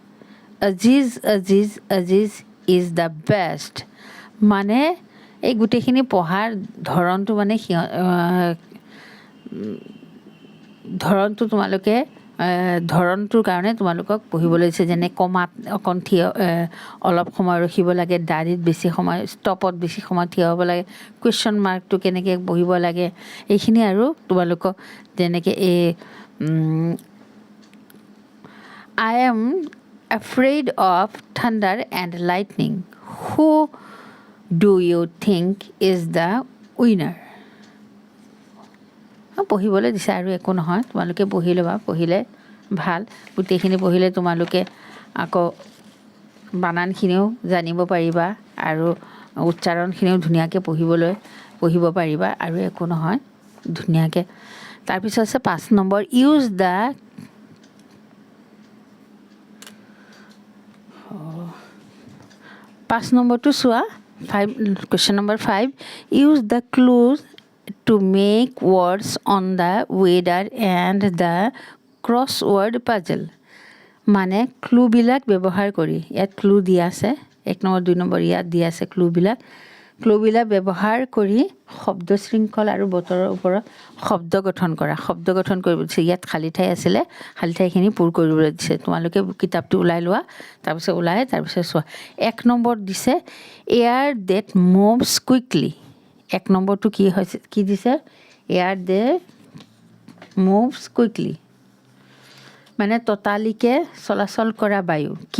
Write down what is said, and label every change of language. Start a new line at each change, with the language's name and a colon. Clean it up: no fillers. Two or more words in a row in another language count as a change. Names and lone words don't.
English: Aziz is the best
Assamese: মানে এই গোটেইখিনি পঢ়াৰ ধৰণটো মানে ধৰণটো তোমালোকে ধৰণটোৰ কাৰণে তোমালোকক পঢ়িবলৈ দিছে যেনে কমাত অকণ অলপ সময় ৰখিব লাগে দাড়িত বেছি সময় ষ্টপত বেছি সময় থিয় হ'ব লাগে
English: question mark
Assamese: কেনেকৈ বহিব লাগে এইখিনি আৰু তোমালোকক যেনেকৈ এই
English: I am afraid of thunder and lightning. Who do you think is the winner?
Assamese: পঢ়িবলৈ দিছে আৰু একো নহয় তোমালোকে পঢ়ি ল'বা পঢ়িলে ভাল গোটেইখিনি পঢ়িলে তোমালোকে আকৌ বানানখিনিও জানিব পাৰিবা আৰু উচ্চাৰণখিনিও ধুনীয়াকৈ পঢ়িব পাৰিবা আৰু একো নহয় ধুনীয়াকৈ তাৰপিছত আছে 5 নম্বৰ
English: use the
Assamese: পাঁচ নম্বৰটো চোৱা
English: question number 5 use the clues to make words on the weather and the crossword puzzle
Assamese: মানে ক্লুবিলাক ব্যৱহাৰ কৰি ইয়াত ক্লু দিয়া আছে 1 নম্বৰ 2 নম্বৰ ইয়াত দিয়া আছে ক্লুবিলাক ব্যৱহাৰ কৰি শব্দ শৃংখল আৰু বতৰৰ ওপৰত শব্দ গঠন কৰিব দিছে ইয়াত খালী ঠাই আছিলে খালী ঠাইখিনি পূৰ কৰিবলৈ দিছে তোমালোকে কিতাপটো ওলাই লোৱা তাৰপিছত চোৱা 1 নম্বৰ দিছে
English: air that moves quickly
Assamese: 1 নম্বৰটো কি দিছে
English: air that moves quickly
Assamese: মানে ততালিকে চলাচল কৰা বায়ু কি